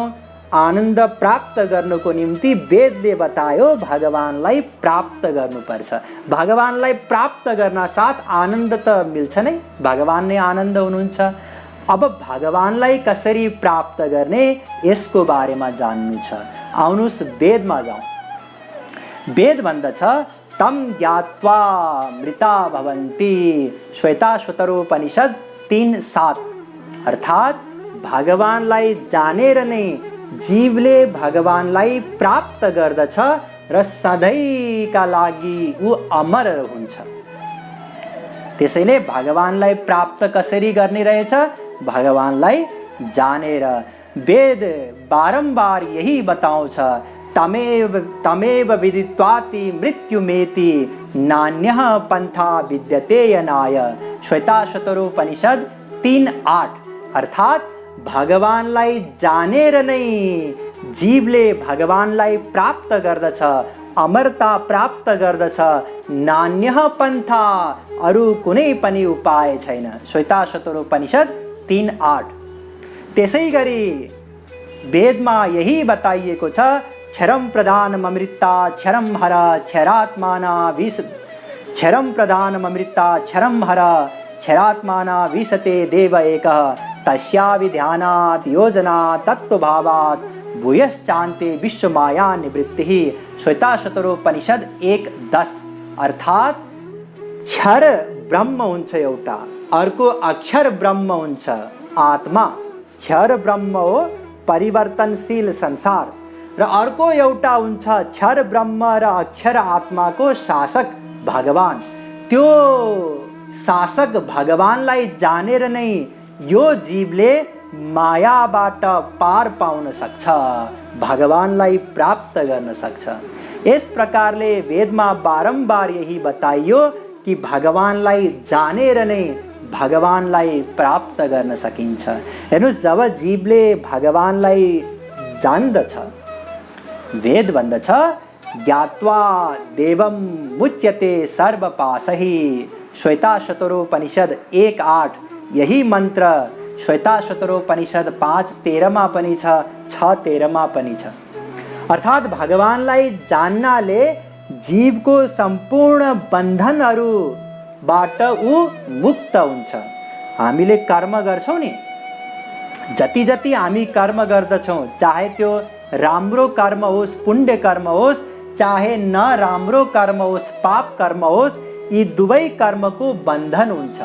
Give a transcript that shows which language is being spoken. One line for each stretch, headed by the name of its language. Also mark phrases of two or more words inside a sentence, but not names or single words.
Nepali: आनन्द प्राप्त गर्नको निम्ति वेदले बतायो भगवानलाई प्राप्त गर्नुपर्छ। भगवानलाई प्राप्त गर्न साथ आनन्द त मिल्छ नै, भगवान नै आनन्द हुनुहुन्छ। अब भगवानलाई कसरी प्राप्त गर्ने यसको बारेमा जान्नु छ। आउनुस् वेदमा जाउँ। वेद भन्दछ
Sanskrit: तम ज्ञात्वा मृता भवन्ति,
Nepali: श्वेताश्वतरोपनिषद 3:7। अर्थात् भगवानलाई जानेर नै जीवले भगवानलाई प्राप्त गर्दछ र सधैँका लागि ऊ अमर हुन्छ। त्यसैले भगवानलाई प्राप्त कसरी गर्ने रहेछ? भगवानलाई जानेर। वेद बारम्बार यही बताउँछ,
Sanskrit: तमेव विदित्वाति मृत्युमेति नान्यः पन्था विद्यते यनाय, श्वेताश्वतरोपनिषद 3:8।
Nepali: अर्थात् भगवानलाई जानेर नै जीवले भगवानलाई प्राप्त गर्दछ, अमरता प्राप्त गर्दछ।
Sanskrit: नान्यः पन्था,
Nepali: अरू कुनै पनि उपाय छैन। श्वेताश्वतरोपनिषद 3:8। त्यसै गरी वेदमा यही बताइएको छ,
Sanskrit: क्षरम प्रधानममृता क्षरम हर क्षरात्माना विष, क्षरम प्रधानममृता क्षरम हर क्षरात्माना विशते देव एकः, तस्याभिध्यानात् योजना तत्त्वभावात् भूयश्चान्ते विश्वमाया निवृत्तिः, श्वेताश्वतरोपनिषद 1:10।
Nepali: अर्थात् क्षर ब्रह्म हुन्छ एउटा, अर्को अक्षर ब्रह्म हुन्छ आत्मा। क्षर ब्रह्म हो परिवर्तनशील संसार, र अर्को एउटा हुन्छ क्षर ब्रह्म र अक्षर आत्माको शासक भगवान। त्यो शासक भगवानलाई जानेर नै यो जीवले मायाबाट पार पाउन सक्छ, भगवानलाई प्राप्त गर्न सक्छ। यस प्रकारले वेदमा बारम्बार यही बताइयो कि भगवानलाई जानेर नै भगवानलाई प्राप्त गर्न सकिन्छ। हेर्नुस्, जब जीवले भगवानलाई जान्दछ, वेद भन्दछ
Sanskrit: ज्ञात्वा देवं मुच्यते सर्वपाशहि,
Nepali: श्वेताश्वतरोपनिषद 1:8। यही मन्त्र श्वेताश्वतरोपनिषद 5:13 पनि छ, 6:13 पनि छ। अर्थात् भगवानलाई जान्नाले जीवको सम्पूर्ण बन्धनहरूबाट ऊ मुक्त हुन्छ। हामीले कर्म गर्छौँ नि, जति जति हामी कर्म गर्दछौँ, चाहे त्यो राम्रो कर्म होस्, पुण्य कर्म होस्, चाहे नराम्रो कर्म होस्, पाप कर्म होस्, यी दुवै कर्मको बन्धन हुन्छ।